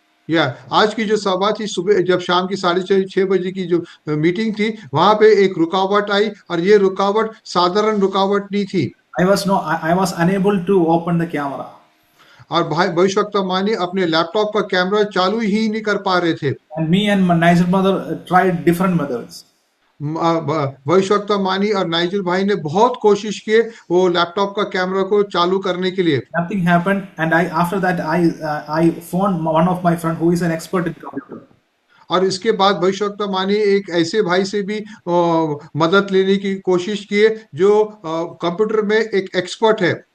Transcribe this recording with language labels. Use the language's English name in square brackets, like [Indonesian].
[Hindi] या आज की जो सभा थी, सुबह जब शाम की 6:30 बजे की जो मीटिंग थी वहां पे एक रुकावट आई और ये रुकावट साधारण रुकावट नहीं थी। [English] I was unable to open the camera. [Hindi] और भाई भविष्यवक्ता मानी अपने लैपटॉप का कैमरा चालू ही नहीं कर पा रहे थे। [English] And me and my Nigel mother tried different methods. [Hindi] भविष्यवक्ता मानी और नाइजल भाई ने बहुत कोशिश की वो लैपटॉप का कैमरा को चालू करने के लिए। [English] Nothing happened, and after that I phoned one of my friend who is an expert in computer. [Hindi] और इसके बाद भविष्यवक्ता मानी एक ऐसे भाई से भी मदद लेने की कोशिश किए जो कंप्यूटर में एक एक्सपर्ट है।